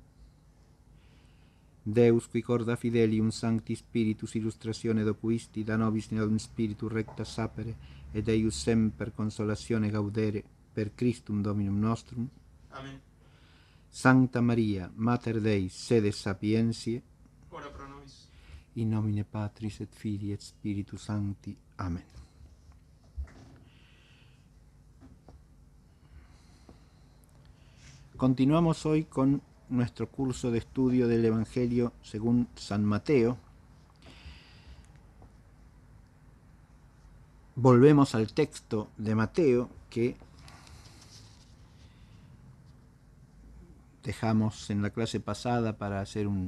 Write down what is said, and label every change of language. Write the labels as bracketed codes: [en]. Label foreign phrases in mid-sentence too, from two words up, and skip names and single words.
[la] Deus qui corda fidelium Sancti Spiritus illustratione docuisti, da nobis in spiritu recta sapere, et eius semper consolatione gaudere, per Christum Dominum nostrum. Amen. Sancta Maria, Mater Dei, sede sapientiae, Ora pro nobis. in nomine Patris et Filii et Spiritus Sancti. Amen. [es] Continuamos hoy con nuestro curso de estudio del Evangelio según San Mateo. Volvemos al texto de Mateo que dejamos en la clase pasada para hacer